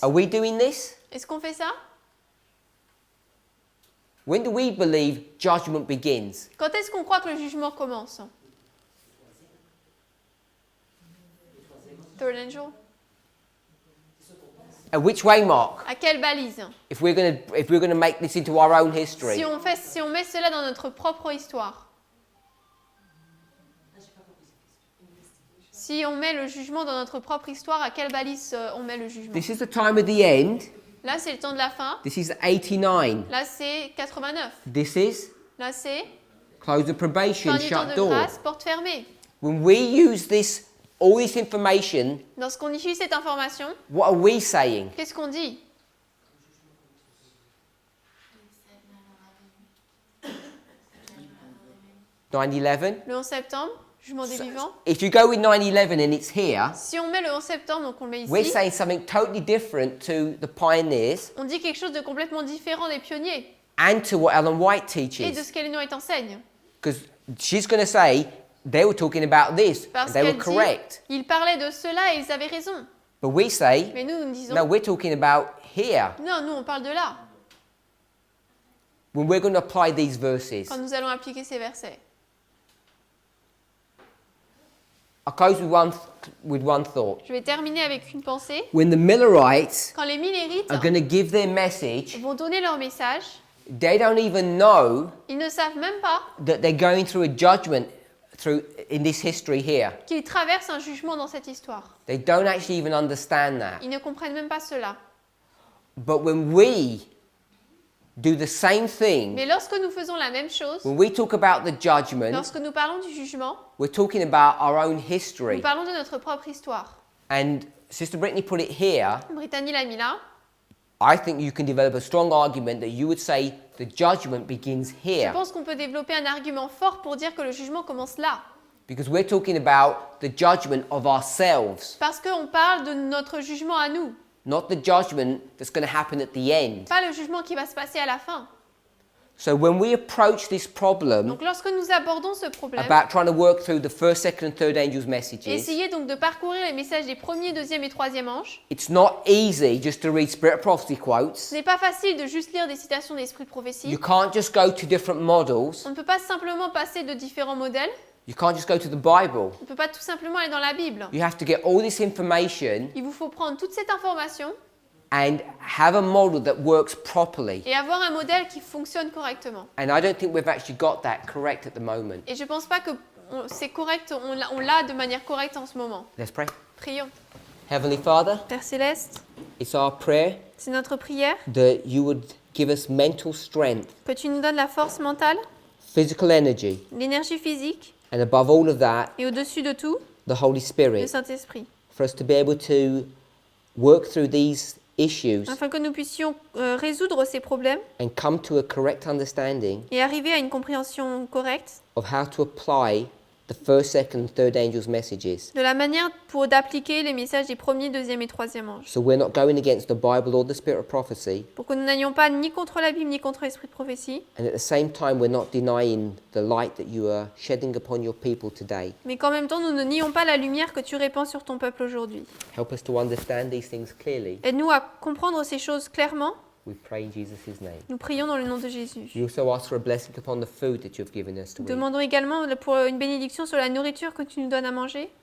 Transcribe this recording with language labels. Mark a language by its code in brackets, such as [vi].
[en] are we doing this? [fr] est-ce qu'on fait ça? [en] When do we believe judgment begins? [fr] Quand est-ce qu'on croit que le jugement commence? [en] Third angel? And which way, Mark? [fr] À quelle balise? [en] If we're going to make this into our own history. [fr] Si on met cela dans notre propre histoire. Si on met le jugement dans notre propre histoire, à quelle balise on met le jugement? [en] This is the time of the end. [fr] Là, c'est le temps de la fin. [en] This is 89. [fr] Là, c'est 89. [en] This is [fr] Là, c'est [en] close of probation, [fr] fin du temps [en] shut [fr] de [en] door. [fr] grâce, porte fermée. [en] When we use this, all this information, [fr] Lorsqu'on utilise cette information, [en] what are we saying? [fr] qu'est-ce qu'on dit? [en] You said 9/11. 9/11. [fr] Le 11 septembre, jugement des vivants. [en] If you go with 9/11 and it's here, [fr] Si on met le 11 septembre, donc on le met [en] we're [fr] ici, [en] saying something totally different to the pioneers [fr] on dit quelque chose de complètement différent des pionniers [en] and to what Ellen White [fr] et de [en] teaches. [fr] ce qu'Ellen White enseigne. [en] Because she's going to say they were talking about this and [fr] Parce [en] they were [fr] qu'elle dit, [en] correct. [fr] ils parlaient de cela et ils avaient raison. [en] But we say, [fr] Mais nous disons, [en] no, we're talking about here. [fr] non, nous on parle de là, [en] When we're going to apply these verses. [fr] quand nous allons appliquer ces versets. [en] I'll close with one thought. [fr] Je vais terminer avec une pensée. [en] When the Millerites [fr] Quand les Millérites [en] are going to give their message, [fr] vont donner leur message, [en] they don't even know [fr] ils ne savent même pas [en] that they're going through a judgment in this history here. [fr] qu'ils traversent un jugement dans cette histoire. [en] They don't actually even understand that. [fr] Ils ne comprennent même pas cela. [en] But when we do the same thing, [fr] Mais lorsque nous faisons la même chose, [en] when we talk about the judgment, [fr] lorsque nous parlons du jugement, [en] we're talking about our own [fr] nous [en] history. [fr] parlons de notre propre histoire. [en] And Sister Brittany put it here. [fr] Brittany l'a mis là. [en] I think you can develop a strong argument that you would say the judgment begins [fr] Je [en] here. [fr] pense qu'on peut développer un argument fort pour dire que le jugement commence là. [en] Because we're talking about the judgment of ourselves, [fr] Parce qu'on parle de notre jugement à nous, [en] not the judgment that's going to happen at the end. [fr] pas le jugement qui va se passer à la fin. [en] So when we approach this problem [fr] Donc lorsque nous abordons ce problème, [en] about trying to work through the first, second, and third angels' messages, [fr] essayez donc de parcourir les messages des premiers, deuxième et troisième anges. [en] it's not easy just to read spirit of prophecy quotes. [fr] Ce n'est pas facile de juste lire des citations d'esprit de [en] You [fr] prophétie. [en] can't just go to different models. [fr] On ne peut pas simplement passer de différents modèles. [en] You can't just go to the Bible. [fr] On ne peut pas tout simplement aller dans la Bible. [en] You have to get all this information [fr] Il vous faut prendre toute cette information [en] and have a model that works properly. [fr] et avoir un modèle qui fonctionne correctement. [en] And I don't think we've actually got that correct at the moment. [fr] Et je ne pense pas que c'est correct, on l'a de manière correcte en ce moment. [en] Let's pray. [fr] Prions. [en] Heavenly Father, [fr] Père Céleste, [en] it's our prayer [fr] c'est notre prière [en] that you would give us mental strength, [fr] que tu nous donnes la force mentale, [en] physical energy, [fr] l'énergie physique [en] and above all of that, [fr] et au-dessus de tout, [en] the Holy [fr] le [en] Spirit, [fr] Saint-Esprit, [en] for us to be able to work through these issues [fr] afin que nous puissions résoudre ces problèmes [en] and come to a correct understanding [fr] et arriver à une compréhension correcte [en] of how to apply the first, second, and third angels' messages. [fr] de la manière d'appliquer les messages des premiers, deuxième et troisième anges. [en] So we're not going against the Bible or the spirit of prophecy, [fr] Pour que nous n'allions pas ni contre la Bible ni contre l'esprit de prophétie, [en] and at the same time we're not denying the light that you are shedding upon your people today. [fr] mais qu'en même temps nous ne nions pas la lumière que tu répands sur ton peuple aujourd'hui. [en] Help us to understand these things clearly. [fr] Aide-nous à comprendre ces choses clairement. [en] We pray in Jesus' name. [fr] Nous prions dans le nom de Jésus. [en] We also ask for a blessing upon the food that you have given us to [fr] Nous [en] eat. [fr] demandons également pour une bénédiction sur la nourriture que tu nous donnes à manger.